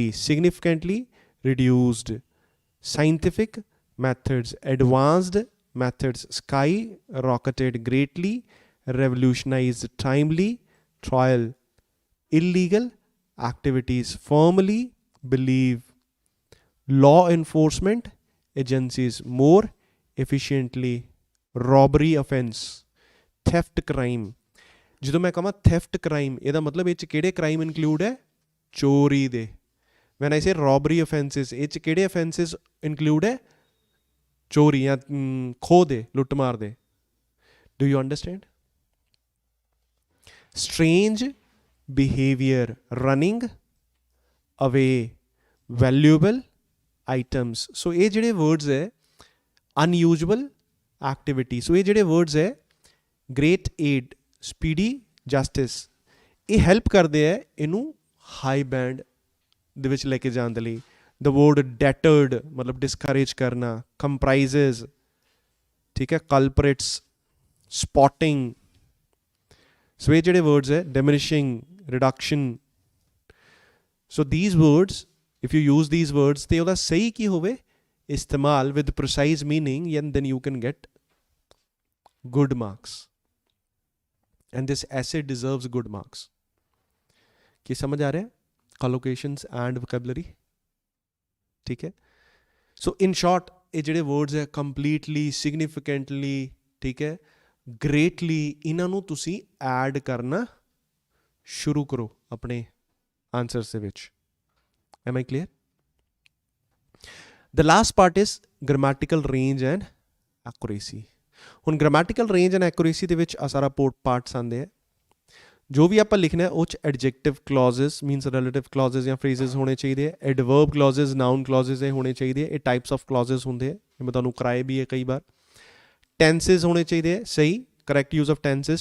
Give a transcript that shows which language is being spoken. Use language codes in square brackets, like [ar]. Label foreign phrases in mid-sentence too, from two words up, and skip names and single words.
[en] significantly reduced, scientific methods, advanced methods, sky rocketed greatly, revolutionized, timely, trial, illegal activities, firmly believe, law enforcement agencies more efficiently, robbery offense, theft crime। [pa] ਜਦੋਂ ਮੈਂ ਕਹਾਂ [en] theft crime [pa] ਇਹਦਾ ਮਤਲਬ ਇਹ 'ਚ ਕਿਹੜੇ [en] crime include [pa] ਹੈ? ਚੋਰੀ ਦੇ। [en] when I say robbery offenses [pa] ਇਹ 'ਚ ਕਿਹੜੇ [en] offenses include [pa] ਹੈ? ਚੋਰੀ ਜਾਂ ਖੋਹ ਦੇ, ਲੁੱਟ ਮਾਰ ਦੇ। [en] do you understand? Strange behavior, running away, valuable items। [pa] ਸੋ ਇਹ ਜਿਹੜੇ ਵਰਡਸ ਹੈ [en] unusual activity, [pa] ਸੋ ਇਹ ਜਿਹੜੇ ਵਰਡਸ ਹੈ [en] great aid, speedy justice, [pa] ਇਹ ਹੈਲਪ ਕਰਦੇ ਹੈ ਇਹਨੂੰ [en] high band [pa] ਦੇ ਵਿੱਚ ਲੈ ਕੇ ਜਾਣ ਦੇ ਲਈ। [en] the word deterred ਮਤਲਬ discourage ਕਰਨਾ, comprises, [pa] ਠੀਕ ਹੈ, [en] culprits, spotting। [pa] ਸੋ ਇਹ ਜਿਹੜੇ ਵਰਡਸ ਹੈ diminishing, [en] reduction, so these words if you use these words [pa] ਤੇ ਉਹਦਾ ਸਹੀ ਕੀ ਹੋਵੇ ਇਸਤੇਮਾਲ [en] with precise meaning, and then you can get good marks and this essay deserves good marks। [pa] ਕੀ ਸਮਝ ਆ ਰਿਹਾ? [en] collocations and vocabulary [hi] ठीक है। [en] so in short [pa] ਇਹ ਜਿਹੜੇ ਵਰਡਸ ਹੈ [en] completely significantly [pa] ਠੀਕ ਹੈ ਗ੍ਰੇਟਲੀ ਇਹਨਾਂ ਨੂੰ ਤੁਸੀਂ ਐਡ ਕਰਨਾ ਸ਼ੁਰੂ ਕਰੋ ਆਪਣੇ ਆਂਸਰਸ ਦੇ ਵਿੱਚ। [en] Am I clear? The last part is grammatical range and accuracy. [pa] ਹੁਣ [en] grammatical range and accuracy [pa] ਦੇ ਵਿੱਚ ਆ ਸਾਰਾ ਪਾਰਟਸ ਆਉਂਦੇ ਆ। ਜੋ ਵੀ ਆਪਾਂ ਲਿਖਣਾ ਹੈ ਉਹ 'ਚ [en] adjective clauses means relative clauses [pa] ਜਾਂ ਫਰੇਜ਼ਸ ਹੋਣੇ ਚਾਹੀਦੇ ਆ, [en] adverb clauses noun clauses [pa] ਇਹ ਹੋਣੇ ਚਾਹੀਦੇ ਆ। ਇਹ [en] types of clauses [pa] ਹੁੰਦੇ ਆ, ਇਹ ਮੈਂ ਤੁਹਾਨੂੰ ਕਰਾਏ ਵੀ ਹੈ ਕਈ ਵਾਰ। ਟੈਂਸਿਸ ਹੋਣੇ ਚਾਹੀਦੇ ਆ ਸਹੀ, [en] correct use of tenses.